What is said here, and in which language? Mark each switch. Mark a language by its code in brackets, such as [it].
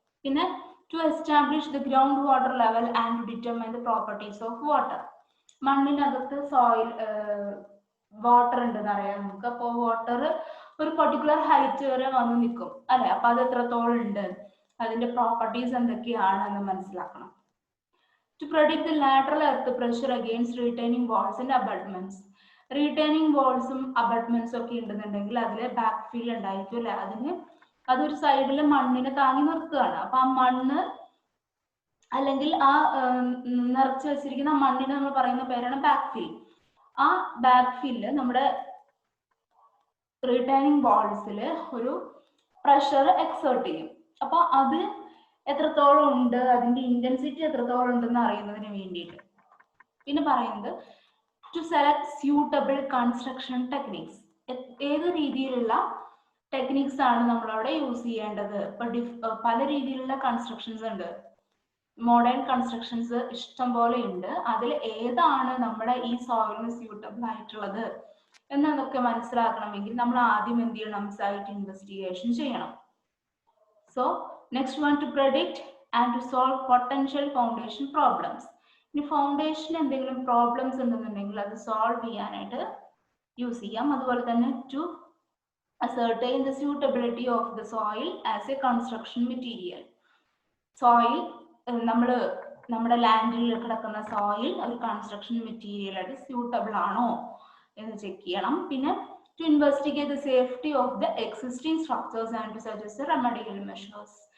[ml] പിന്നെ [en] To establish the ground water level and to determine the properties of water. [ml] മണ്ണിനകത്ത് soil water ഉണ്ടെന്ന് അറിയാം നമുക്ക്. അപ്പോൾ വാട്ടർ ഒരു പർട്ടിക്കുലർ ഹൈറ്റ് വരെ വന്ന് നിൽക്കും അല്ലെ. അപ്പൊ അത് എത്രത്തോളം ഉണ്ട്, അതിന്റെ പ്രോപ്പർട്ടീസ് എന്തൊക്കെയാണെന്ന് മനസ്സിലാക്കണം. [en] To predict the lateral earth pressure against retaining walls and abutments. [ml] Retaining walls ഉം abutments ഒക്കെ ഉണ്ടെന്നുണ്ടെങ്കിൽ അതിൽ ബാക്ക് ഫിൽ ഉണ്ടായിരിക്കും അല്ലെ. അതൊരു സൈഡിൽ മണ്ണിനെ താങ്ങി നിർത്തുകയാണ്. അപ്പൊ ആ മണ്ണ് അല്ലെങ്കിൽ ആ നിറച്ച് വെച്ചിരിക്കുന്ന മണ്ണിനെ നമ്മൾ പറയുന്ന പേരാണ് ബാക്ക് ഫിൽ. ആ ബാക്ക് ഫില്ല് നമ്മുടെ റിട്ടൈനിങ് വാൾസിൽ ഒരു പ്രഷർ എക്സേർട്ട് ചെയ്യും. അപ്പൊ അത് എത്രത്തോളം ഉണ്ട്, അതിന്റെ ഇന്റൻസിറ്റി എത്രത്തോളം ഉണ്ടെന്ന് അറിയുന്നതിന് വേണ്ടിയിട്ട്. പിന്നെ പറയുന്നത് [en] To select suitable construction techniques. [ml] ഏത് രീതിയിലുള്ള ടെക്നിക്സ് ആണ് നമ്മളവിടെ യൂസ് ചെയ്യേണ്ടത്. ഇപ്പൊ പല രീതിയിലുള്ള കൺസ്ട്രക്ഷൻസ് ഉണ്ട്, മോഡേൺ കൺസ്ട്രക്ഷൻസ് ഇഷ്ടം പോലെ ഉണ്ട്. അതിൽ ഏതാണ് നമ്മുടെ ഈ സോയിലിന് സ്യൂട്ടബിൾ ആയിട്ടുള്ളത് എന്നതൊക്കെ മനസ്സിലാക്കണമെങ്കിൽ നമ്മൾ ആദ്യം എന്ത് ചെയ്യണം, സൈറ്റ് ഇൻവെസ്റ്റിഗേഷൻ ചെയ്യണം. [en] So next one, to predict and to solve potential foundation problems. [ml] ഇനി ഫൗണ്ടേഷൻ എന്തെങ്കിലും പ്രോബ്ലംസ് ഉണ്ടെന്നുണ്ടെങ്കിൽ അത് സോൾവ് ചെയ്യാനായിട്ട് യൂസ് ചെയ്യാം. അതുപോലെ തന്നെ [en] To ascertain the suitability of the soil as a construction material. [ml] Soil നമ്മുടെ ലാൻഡിൽ കിടക്കുന്ന സോയിൽ ഒരു കൺസ്ട്രക്ഷൻ മെറ്റീരിയൽ ആയിട്ട് സ്യൂട്ടബിൾ ആണോ എന്ന് ചെക്ക് ചെയ്യണം. പിന്നെ [en] to investigate the safety of the existing structures and to suggest the remedial measures.